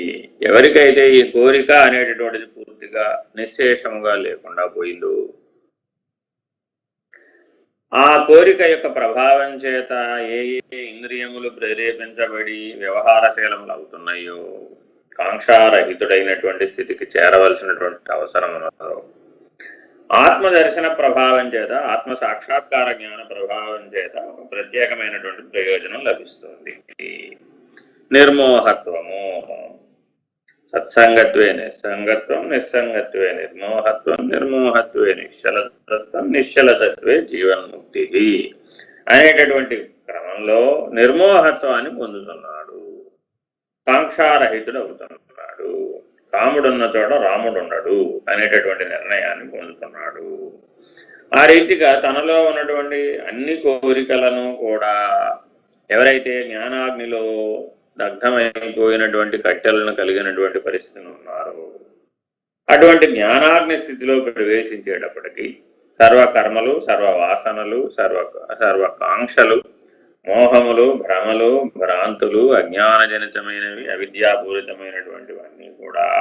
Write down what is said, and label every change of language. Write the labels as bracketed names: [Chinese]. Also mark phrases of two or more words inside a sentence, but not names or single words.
[Telugu] ఎవరికైతే ఈ కోరిక అనేటటువంటిది పూర్తిగా నిశ్శేషముగా లేకుండా పోయిందో, ఆ కోరిక యొక్క ప్రభావం చేత ఏ ఏ ఇంద్రియములు ప్రేరేపించబడి వ్యవహారశీలములు అవుతున్నాయో, కాంక్షారహితుడైనటువంటి స్థితికి చేరవలసినటువంటి అవసరం ఉన్నదో, ఆత్మదర్శన ప్రభావం చేత, ఆత్మ సాక్షాత్కార జ్ఞాన ప్రభావం చేత ఒక ప్రత్యేకమైనటువంటి ప్రయోజనం లభిస్తుంది. నిర్మోహత్వము. [Sanskrit] సత్సంగత్వే నిస్సంగత్వం, నిస్సంగత్వే నిర్మోహత్వం, నిర్మోహత్వే నిశ్చలతత్వం, నిశ్చలతత్వే జీవన్ముక్తి [Telugu] అనేటటువంటి క్రమంలో నిర్మోహత్వాన్ని పొందుతున్నాడు. కాంక్షారహితుడు అవుతున్నాడు. కాముడున్న చోట రాముడున్నాడు అనేటటువంటి నిర్ణయాన్ని పొందుతున్నాడు. ఆ రీతిగా తనలో ఉన్నటువంటి అన్ని కోరికలను కూడా ఎవరైతే జ్ఞానాగ్నిలో దగ్ధమైపోయినటువంటి కట్టెలను కలిగినటువంటి పరిస్థితులు ఉన్నారో, అటువంటి జ్ఞానాగ్ని స్థితిలో ప్రవేశించేటప్పటికీ సర్వకర్మలు, సర్వవాసనలు, సర్వకాంక్షలు, మోహములు, భ్రమలు, భ్రాంతులు, అజ్ఞానజనితమైనవి, అవిద్యాపూరితమైనటువంటివన్నీ కూడా